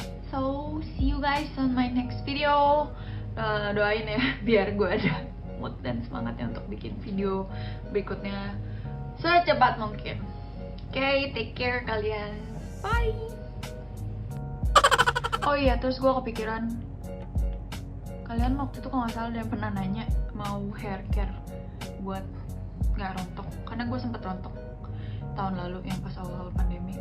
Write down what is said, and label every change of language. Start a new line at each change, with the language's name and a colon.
English: So see you guys on my next video.
Indonesian: Doain ya biar gue ada mood dan semangatnya untuk bikin video berikutnya secepat mungkin.
English: Okay, take care kalian, bye.
Indonesian: Oh iya, terus gue kepikiran, kalian waktu itu kalau nggak salah ada yang pernah nanya mau hair care buat nggak rontok, karena gue sempet rontok tahun lalu yang pas awal pandemi.